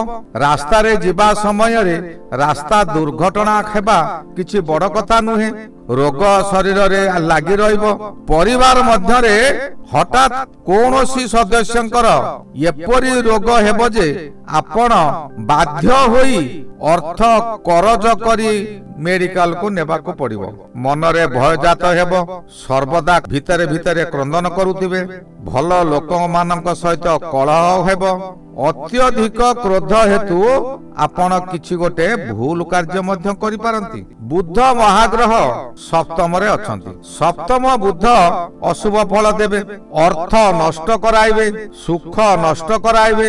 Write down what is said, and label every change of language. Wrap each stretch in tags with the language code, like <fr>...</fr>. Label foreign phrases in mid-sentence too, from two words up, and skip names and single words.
<or>ରାସ୍ତାରେ ଯିବା ସମୟରେ ରାସ୍ତା ଦୁର୍ଘଟଣା ହେବା କିଛି ବଡ଼ କଥା ନୁହେଁ। ରୋଗ ଶରୀରରେ ଲାଗି ରହିବ। ପରିବାର ମଧ୍ୟରେ ହଠାତ୍ କୌଣସି ସଦସ୍ୟଙ୍କର ଏପରି ରୋଗ ହେବ ଯେ ଆପଣ ବାଧ୍ୟ ହୋଇ ଅର୍ଥ କରଜ କରି ମେଡିକାଲକୁ ନେବାକୁ ପଡ଼ିବ। ମନରେ ଭୟ ଜାତ ହେବ। ସର୍ବଦା ଭିତରେ ଭିତରେ କ୍ରନ୍ଦନ କରୁଥିବେ। ଭଲ ଲୋକମାନଙ୍କ ସହିତ କଳହ ହେବ। ଅତ୍ୟଧିକ କ୍ରୋଧ ହେତୁ ଆପଣ କିଛି ଗୋଟେ ଭୁଲ କାର୍ଯ୍ୟ ମଧ୍ୟ କରି ପାରନ୍ତି। ବୁଧ ମହାଗ୍ରହ ସପ୍ତମରେ ଅଛନ୍ତି। ସପ୍ତମ ବୁଧ ଅଶୁଭ ଫଳ ଦେବେ, ଅର୍ଥ ନଷ୍ଟ କରାଇବେ, ସୁଖ ନଷ୍ଟ କରାଇବେ।</or>